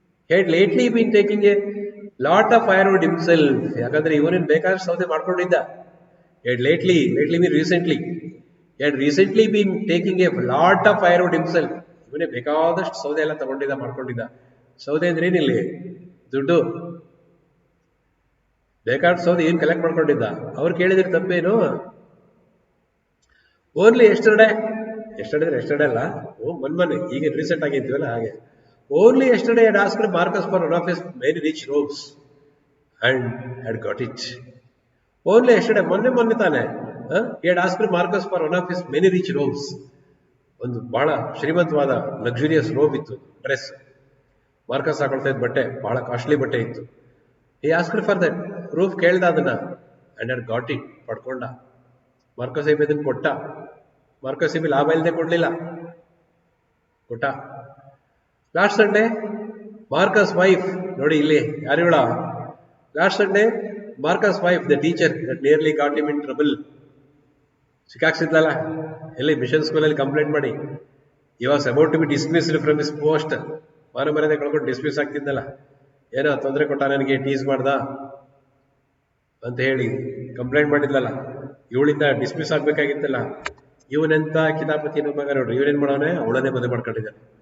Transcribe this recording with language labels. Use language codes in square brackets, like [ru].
[en] had lately been taking a lot of firewood himself. [kn] ಯಾಕಂದ್ರೆ ಇವನೇನು ಬೇಕಾದಷ್ಟು ಸೌದೆ ಮಾಡ್ಕೊಂಡಿದ್ದ. [en] had lately mean recently. he had recently been taking a lot of firewood himself. [kn] ಇವನೇ ಬೇಕಾದಷ್ಟು ಸೌದೆ ಎಲ್ಲ ಮಾಡ್ಕೊಂಡಿದ್ದ. ಸೌದೆ ಅಂದ್ರೆ ಏನಿಲ್ಲಿ? ದುಡ್ಡು. ಬೇಕಾದ ಸೌದೆ ಏನು ಕಲೆಕ್ಟ್ ಮಾಡ್ಕೊಂಡಿದ್ದ. ಅವ್ರು ಕೇಳಿದ್ರೆ ತಪ್ಪೇನು? [en] only yesterday [kn] ಅಲ್ಲ, ಮೊನ್ನೆ ಈಗ ರೀಸೆಂಟ್ ಆಗಿದ್ವಲ್ಲ ಹಾಗೆ. [en] Only yesterday had asked Marcus for one of his very rich robes and had got it. Only yesterday, [kn] ಮೊನ್ನೆ ತಾನೆ, [en] he had asked Marcus for one of his many rich robes. [kn] ಒಂದು ಬಹಳ ಶ್ರೀಮಂತವಾದ luxurious robe ಇತ್ತು, dress. Marcus ಹಾಕೊಳ್ತಾ ಇದ್ದ ಬಟ್ಟೆ ಬಹಳ costly ಬಟ್ಟೆ ಇತ್ತು. [en] he asked for that. [kn] Roof ಕೇಳ್ದ ಅದನ್ನ, [en] and had got it, [kn] ಪಡ್ಕೊಂಡ. Marcus Saheb ಇದನ್ನು ಕೊಟ್ಟ. ಮಾರ್ಕಸ್ ಸಾಹೇಬ್ ಲಾಭ ಇಲ್ಲದೆ ಕೊಡ್ಲಿಲ್ಲ, ಕೊಟ್ಟ. [en] last Sunday Marcus wife, [kn] ನೋಡಿ ಇಲ್ಲಿ ಯಾರಿಗಳ, [en] last Sunday Marcus wife, the teacher that nearly got him in trouble, [kn] ಸಿಕ್ಕಾಕ್ಸಿದ್ಲಲ್ಲ ಎಲ್ಲಿ ಮಿಷನ್ ಸ್ಕೂಲಲ್ಲಿ ಕಂಪ್ಲೇಂಟ್ ಮಾಡಿ. [en] he was about to be dismissed from his post. [kn] ಮರ್ಯಾದೆ ಕಳ್ಕೊಂಡು ಡಿಸ್ಮಿಸ್ ಆಗ್ತಿದ್ದಲ್ಲ, ಏನೋ ತೊಂದರೆ ಕೊಟ್ಟ, ನನಗೆ ಟೀಸ್ ಮಾಡ್ದ ಅಂತ ಹೇಳಿ ಕಂಪ್ಲೇಂಟ್ ಮಾಡಿದ್ಲಲ್ಲ, ಇವಳಿಂದ ಡಿಸ್ಮಿಸ್ ಆಗ್ಬೇಕಾಗಿತ್ತಲ್ಲ. ಇವನೆಂತ ಕಿತಾಪತಿ ಮಗ ನೋಡ್ರಿ, ಇವನೇನ್ ಮಾಡೋನೆ, ಅವಳನ್ನೇ ಮದುವೆ ಮಾಡ್ಕೊಂಡಿದ್ದಾನೆ.